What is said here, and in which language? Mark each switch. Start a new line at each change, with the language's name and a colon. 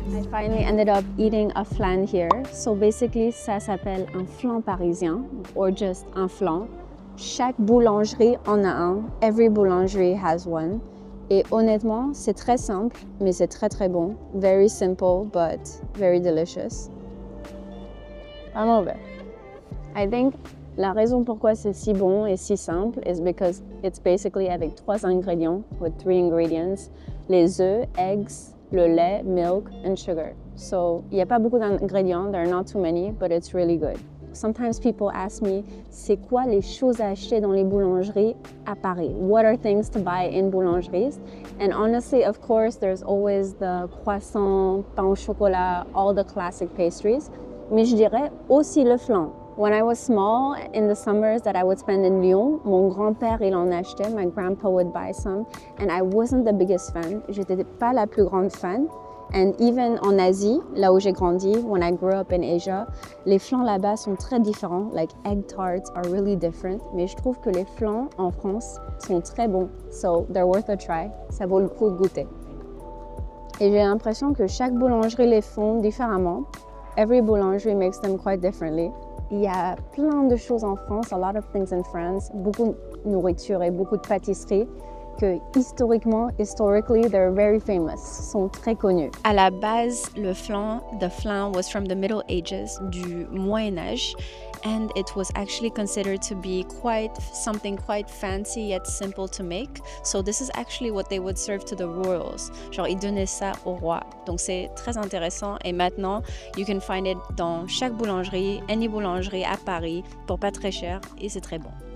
English: Finally ended up eating a flan here. So basically,
French: ça s'appelle un flan parisien
English: or just
French: un flan. Chaque boulangerie en a un.
English: Every boulangerie has one.
French: Et honnêtement, c'est très simple, mais c'est très très bon.
English: Very simple, but very delicious.
French: Vraiment bon.
English: I think
French: la raison pourquoi c'est si bon et si simple
English: is because it's basically
French: avec 3 ingrédients,
English: with 3 ingredients.
French: Les œufs,
English: eggs,
French: le lait,
English: milk, and sugar. So,
French: il n'y a pas beaucoup d'ingrédients,
English: there are not too many, but it's really good. Sometimes people ask me,
French: c'est quoi les choses à acheter dans les boulangeries à Paris?
English: What are things to buy in boulangeries? And honestly, of course, there's always the croissant, pain au chocolat, all the classic pastries.
French: Mais je dirais aussi le flan.
English: When I was small, in the summers that I would spend in Lyon,
French: mon grand-père, il en achetait,
English: my grandpa would buy some, and I wasn't the biggest fan.
French: J'étais pas la plus grande fan.
English: And even
French: en Asie, là où j'ai grandi,
English: when I grew up in Asia,
French: les flans là-bas sont très différents.
English: Like egg tarts are really different.
French: Mais je trouve que les flans en France sont très bons.
English: So they're worth a try.
French: Ça vaut le coup de goûter. Et j'ai l'impression que chaque boulangerie les font différemment.
English: Every boulangerie makes them quite differently.
French: Il y a plein de choses en France,
English: a lot of things in France,
French: beaucoup de nourriture et beaucoup de pâtisseries que
English: historically, they're very famous,
French: sont très connus. À la base,
English: the flan was from the Middle Ages,
French: du Moyen Âge,
English: and it was actually considered to be something quite fancy yet simple to make. So this is actually what they would serve to the royals.
French: Genre, ils donnaient ça au roi. Donc c'est très intéressant. Et maintenant,
English: you can find it
French: dans chaque boulangerie,
English: any boulangerie
French: à Paris, pour pas très cher, et c'est très bon.